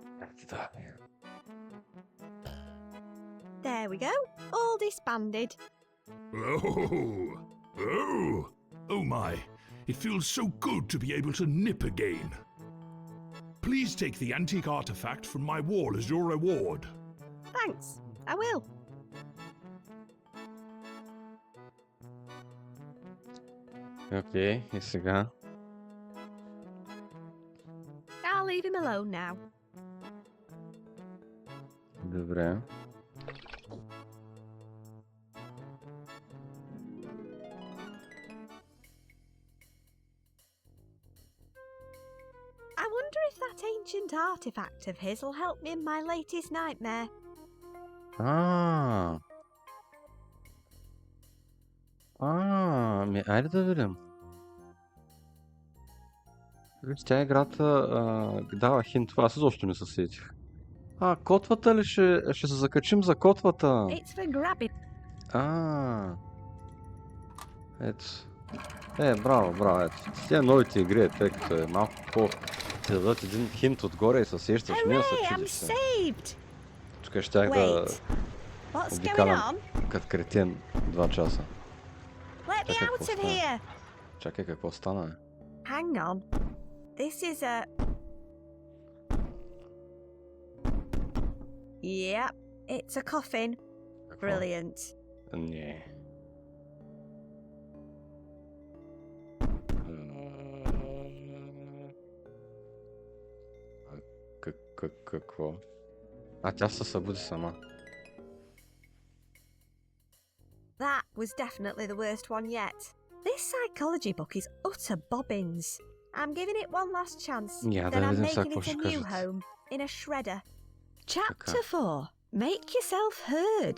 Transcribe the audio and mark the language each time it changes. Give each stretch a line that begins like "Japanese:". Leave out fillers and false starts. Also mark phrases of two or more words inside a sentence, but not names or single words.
English: There we go, all disbanded. Oh my, it feels so good to be able to nip again. Please take the antique artifact from my wall as your reward. Thanks, I will.
Bulgarian: Окей, и сега?
English: I'll leave him alone now.
Bulgarian: Добре.
English: I wonder if that ancient artifact of his will help me in my latest nightmare.
Bulgarian: Ами, айде да видим. Виж, тя играта дава хинт, това аз изобщо не се сетих. Котвата ли ще се закачим за котвата?
English: It's for grabbing.
Bulgarian: Ето. Браво, ето. Тя новите игри, тъй като е малко ти дадат един хинт отгоре и се сещаш, ние се чудиш се. Тук щях да обикалям като кретен 2 часа. Чакай, какво стана?
English: Hang on. This is a... Yep, it's a coffin. Brilliant.
Bulgarian: Не. Какво? Тя се събуди сама.
English: That was definitely the worst one yet. This psychology book is utter bobbins. I'm giving it one last chance. Then I'm making it a new home in a shredder. Chapter 4. Make yourself heard.